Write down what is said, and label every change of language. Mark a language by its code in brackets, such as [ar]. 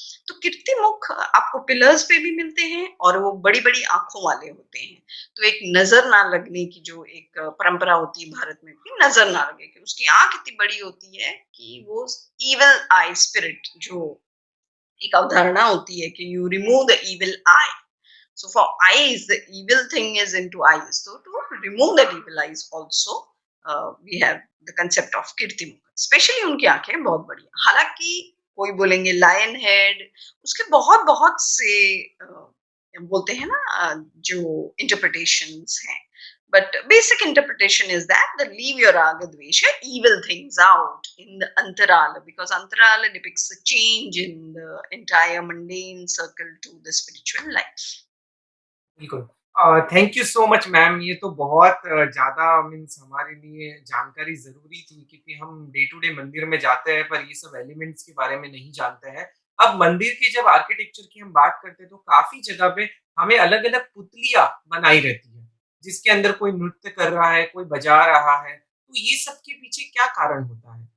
[hi] तो कीर्तिमुख आपको पिलर्स पे भी मिलते हैं, और वो बड़ी-बड़ी आँखों वाले होते हैं। तो एक नज़र ना लगने की जो एक परंपरा होती है भारत में भी, नज़र ना लगे, कि उसकी आँख इतनी बड़ी होती है कि वो इविल आई स्पिरिट, जो एक अवधारणा होती है कि [en] You remove the evil eye. So for eyes, the evil thing is into eyes. So to remove that evil eyes also, we have the concept of Kirtimukha. [hi] Especially उनकी आंखें बहुत बड़ी हैं। हालांकि कोई बोलेंगे लायन हेड, उसके बहुत बहुत से बोलते हैं ना, जो इंटरप्रिटेशंस हैं, [en] but basic interpretation is that the leave your raga dvesha evil things out in the antarala, because antarala depicts a change in the entire mundane circle to the spiritual life. [hi] बिल्कुल। Thank you so much ma'am, ये तो बहुत ज़्यादा means हमारे लिए जानकारी ज़रूरी थी, क्योंकि हम डे टू डे मंदिर में जाते हैं पर ये सब एलिमेंट्स के बारे में नहीं जानते हैं। अब मंदिर की जब आर्किटेक्चर की हम बात करते हैं तो काफ़ी जगह पे हमें अलग-अलग पुतलियाँ बनाई रहती हैं, जिसके अंदर कोई नृत्य कर रहा है, कोई बजा रहा है, तो ये सब के पीछे क्या कारण होता है?